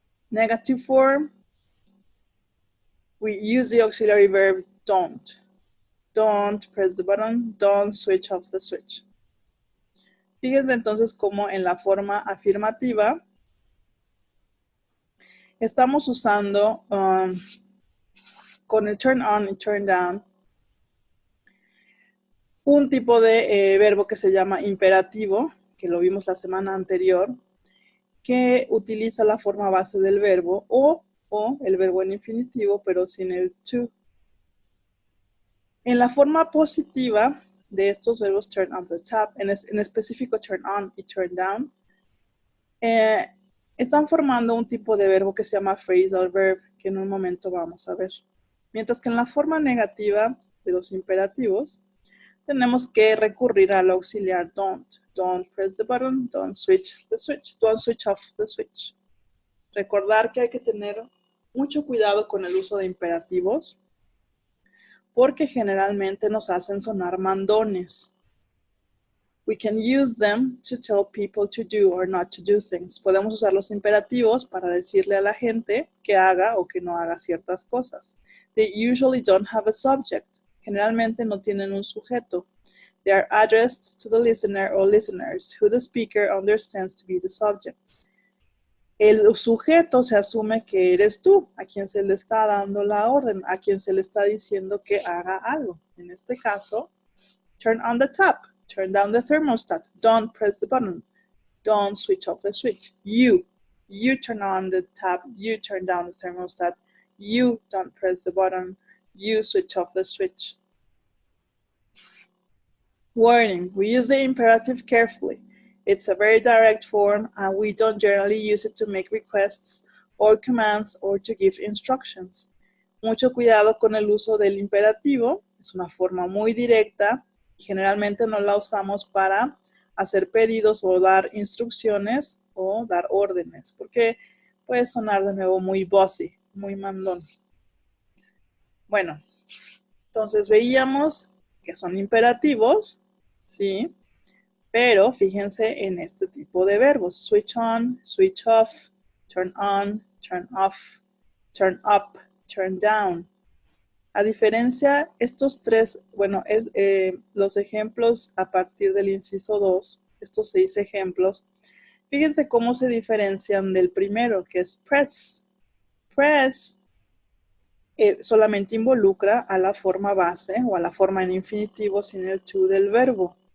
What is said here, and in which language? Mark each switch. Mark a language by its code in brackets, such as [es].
[en] Negative form, we use the auxiliary verb don't. Don't press the button, don't switch off the switch. [es] Fíjense entonces cómo en la forma afirmativa estamos usando con el turn on y turn down un tipo de verbo que se llama imperativo, que lo vimos la semana anterior, que utiliza la forma base del verbo o el verbo en infinitivo, pero sin el to. En la forma positiva de estos verbos [en] turn on the tap, [es] en específico turn on y turn down, están formando un tipo de verbo que se llama phrasal verb, que en un momento vamos a ver. Mientras que en la forma negativa de los imperativos, tenemos que recurrir al auxiliar don't. [en] Don't press the button, don't switch the switch, don't switch off the switch. [es] Recordar que hay que tener mucho cuidado con el uso de imperativos, porque generalmente nos hacen sonar mandones. [en] We can use them to tell people to do or not to do things. [es] Podemos usar los imperativos para decirle a la gente que haga o que no haga ciertas cosas. [en] They usually don't have a subject. [es] Generalmente no tienen un sujeto. [en] They are addressed to the listener or listeners, who the speaker understands to be the subject. [es] El sujeto se asume que eres tú, a quien se le está dando la orden, a quien se le está diciendo que haga algo. En este caso, [en] turn on the tap, turn down the thermostat, don't press the button, don't switch off the switch. You turn on the tap, you turn down the thermostat, you don't press the button, you switch off the switch. Warning, we use the imperative carefully. It's a very direct form and we don't generally use it to make requests or commands or to give instructions. [es] Mucho cuidado con el uso del imperativo. Es una forma muy directa. Generalmente no la usamos para hacer pedidos o dar instrucciones o dar órdenes, porque puede sonar de nuevo muy bossy, muy mandón. Bueno, entonces veíamos que son imperativos, ¿sí? Pero fíjense en este tipo de verbos. [en] Switch on, switch off, turn on, turn off, turn up, turn down. [es] A diferencia, estos tres, bueno, los ejemplos a partir del inciso 2, estos 6 ejemplos, fíjense cómo se diferencian del primero, que es press. Press solamente involucra a la forma base o a la forma en infinitivo sin el to del verbo.